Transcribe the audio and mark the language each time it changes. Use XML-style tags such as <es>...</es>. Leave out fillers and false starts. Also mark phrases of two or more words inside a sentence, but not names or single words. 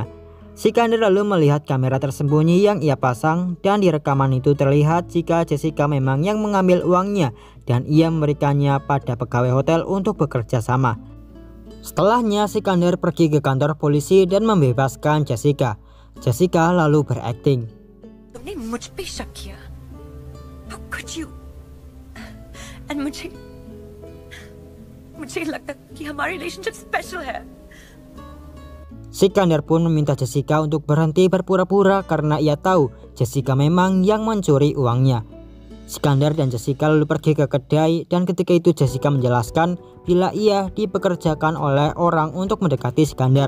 <id>Sikandar lalu melihat kamera tersembunyi yang ia pasang dan di rekaman itu terlihat jika Jessica memang yang mengambil uangnya dan ia memberikannya pada pegawai hotel untuk bekerja sama. Setelahnya Sikandar pergi ke kantor polisi dan membebaskan Jessica. Jessica lalu berakting.</id> <hi>तुमने मुझ पे शक किया।</hi> <en>How could you?</en> <hi>And मुझे लगता कि हमारी</hi> <en>relationship special</en> <hi>है।</hi> <id>Sikandar pun meminta Jessica untuk berhenti berpura-pura karena ia tahu Jessica memang yang mencuri uangnya. Sikandar dan Jessica lalu pergi ke kedai dan ketika itu Jessica menjelaskan bila ia dipekerjakan oleh orang untuk mendekati Sikandar.</id>